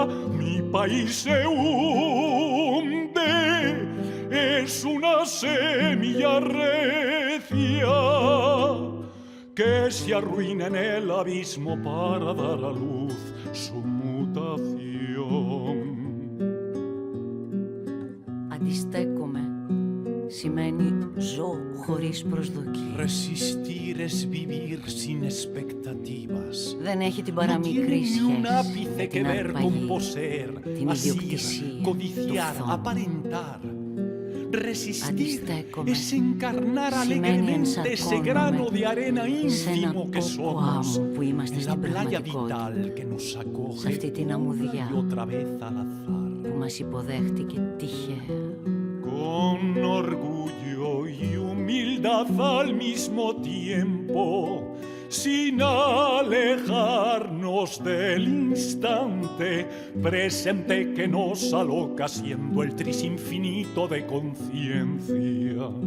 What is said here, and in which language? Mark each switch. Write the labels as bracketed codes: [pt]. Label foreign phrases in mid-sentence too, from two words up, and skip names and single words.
[es] Mi país se hunde, es una semilla recia que se arruina en el abismo para dar a luz su mutación. [el] Αντιστέκομαι σημαίνει ζω χωρίς προσδοκία. [es] Resistir es vivir sin expectativas. [el] Δεν έχει την παραμικρή σχέση [es] un ápice [el] με [es] que [el] την [es] ver con [el] αρπαγή, [es] poseer, [el] την [es] asir, [el] ιδιοκτησία, [es] codiciar, [el] του φθόνου. [es] aparentar. Resistir [el] Αντιστέκομαι [es] es encarnar [el] σημαίνει [es] alegremente ese grano de arena [el] ενσαρκώνομαι σε ένα [es] ínfimo que [el] κόπο [es] somos [el] άμμου που είμαστε [es] en la [el] στην [es] playa [el] πραγματικότητα, [es] vital que nos [el] σε [es] acoge [el] αυτή την [es] una [el] αμμουδιά [es] y otra vez al azar. [el] που μας υποδέχτηκε τυχαία. [es] Con orgullo y humildad al mismo tiempo, sin alejarnos del instante presente que nos aloca siendo el tris infinito de conciencia.